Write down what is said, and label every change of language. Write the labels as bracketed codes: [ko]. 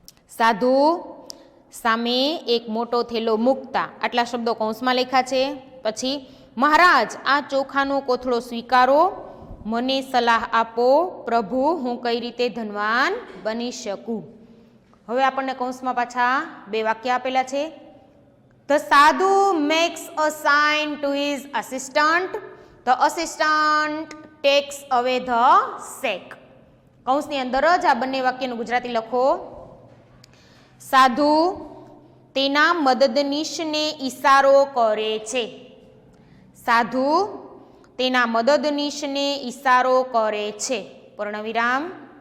[gu] સાધુ સામે એક મોટો થેલો મૂકતા, આટલા શબ્દો કૌંસમાં લખ્યા છે. પછી મહારાજ આ ચોખાનો કોથળો સ્વીકારો, મને સલાહ આપો, પ્રભુ હું કઈ રીતે ધનવાન બની શકું. હવે આપણને કૌંસમાં પાછા બે વાક્ય આપેલા છે. [en] The sadhu makes a sign to his assistant. The assistant takes away the sack. [gu] કૌંસની અંદર જ આ બંને વાક્યનું ગુજરાતી લખો. સાધુ તેના મદદનીશને ઈશારો કરે છે. સાધુ તેના મદદનીશને ઈશારો કરે છે. પૂર્ણવિરામ.